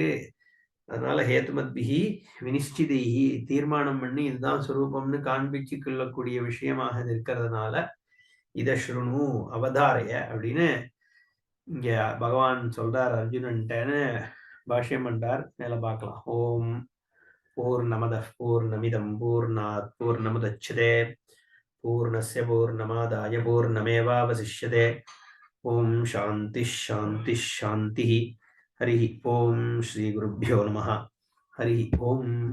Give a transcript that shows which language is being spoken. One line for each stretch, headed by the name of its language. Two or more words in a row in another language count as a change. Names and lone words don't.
Tamil: அதனால
Sanskrit: हेतुमद्भिः विनिश्चितैः,
Tamil: தீர்மானம் பண்ணி இதுதான் சுரூபம்னு காண்பிச்சு கொள்ளக்கூடிய விஷயமாக இது இருக்கிறதுனால இத
Sanskrit: श्रुणु अवधारय
Tamil: அப்படின்னு இங்க பகவான் சொல்றார் அர்ஜுனன்ட்டேன்னு பாஷ்யம் பண்றார். மேல பார்க்கலாம்.
Sanskrit: ॐ पूर्णमदः पूर्णमिदम् पूर्णात् पूर्णमुदच्यते पूर्णस्य पूर्णमादाय पूर्णमेवावशिष्यते. ॐ शान्ति शान्ति शान्ति. हरि ॐ श्री गुरुभ्यो नमः. हरि ॐ.